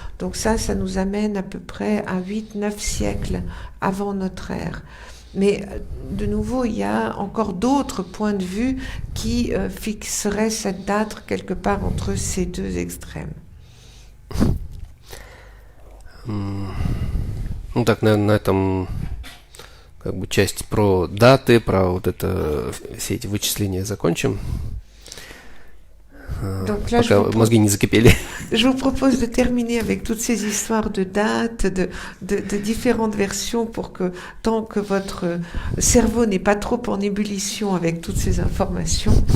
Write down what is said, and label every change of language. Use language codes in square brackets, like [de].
[fr] Donc ça nous amène à peu près à 8-9 siècles avant notre ère. Mais de nouveau, il y a encore d'autres points de vue qui fixeraient cette date quelque part entre ces deux extrêmes. [ru] Ну так, наверное, на этом как бы часть про даты, про вот это все эти вычисления закончим. [fr] Donc là, [ru] пока мозги не закипели. [fr] Je vous propose de terminer avec toutes ces histoires de dates, de différentes versions pour que, tant que votre cerveau n'est pas trop en ébullition avec toutes ces informations.